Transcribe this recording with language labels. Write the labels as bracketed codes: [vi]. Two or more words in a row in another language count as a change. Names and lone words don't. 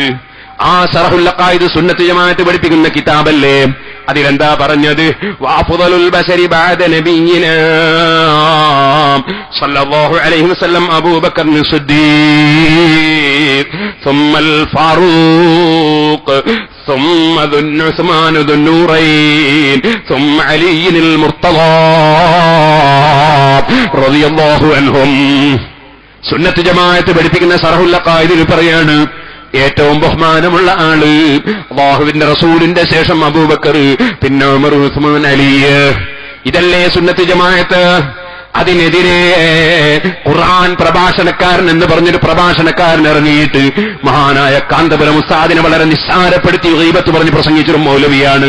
[ml] ആ ശറഹുൽ അഖായിദ് സുന്നത്ത് ജമാഅത്ത് പഠിപ്പിക്കുന്ന കിതാബല്ലേ? അതിലെന്താ പറഞ്ഞത്? [ar] وأفضل البشر بعد نبينا صلى الله عليه وسلم أبو بكر الصديق ثم الفاروق ثم عثمان ذو النورين ثم علي المرتضى رضي الله عنهم. [ml] സുന്നത്ത് ജമാഅത്ത് പഠിപ്പിക്കുന്ന ശറഹുൽ അഖായിദിൽ പറയാണ്, ഏറ്റവും ബഹുമാനമുള്ള ആള് അല്ലാഹുവിന്റെ റസൂലിന്റെ ശേഷം അബൂബക്കർ, പിന്നെ ഉമർ, ഉസ്മാൻ, അലി. ഇതല്ലേ സുന്നത്ത് ജമാഅത്ത്? അതിനെതിരെ ഖുർആൻ പ്രഭാഷണക്കാരൻ എന്ന് പറഞ്ഞൊരു പ്രഭാഷണക്കാരൻ ഇറങ്ങിയിട്ട് മഹാനായ കാന്തപുരം ഉസ്താദിനെ വളരെ നിസ്സാരപ്പെടുത്തി ഗീബത്ത് പറഞ്ഞ് പ്രസംഗിച്ചൊരു മൗലവിയാണ്.